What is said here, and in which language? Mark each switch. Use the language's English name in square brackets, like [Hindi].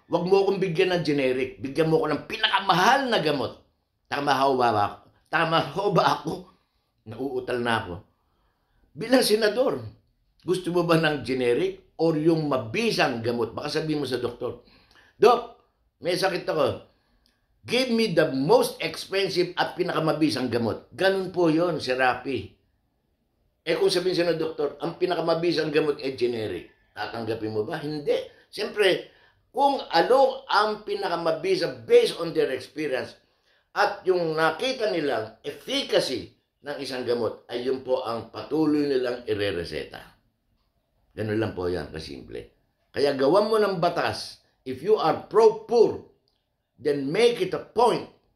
[Filipino] Huwag mo akong bigyan ng generic. Bigyan mo ako ng pinakamahal na gamot. Tama ho ba ako? Tama ho ba ako? Nauutal na ako. Bilang senador, gusto mo ba ng generic or yung mabisang gamot? Baka sabihin mo sa doktor, Dok, may sakit ako. [English] Give me the most expensive [Filipino] at pinakamabisang gamot. Ganun po yon, si Rapi. Eh kung sabihin siya ng doktor, ang pinakamabisang gamot ay generic. Tatanggapin mo ba? Hindi. Siyempre, kung ano ang pinakamabisa based on their experience at yung nakita nilang efficacy ng isang gamot ay yun po ang patuloy nilang ire-reseta. Ganun lang po yan, kasimple. Kaya gawan mo ng batas. [English] If you are pro-poor, then make it a point.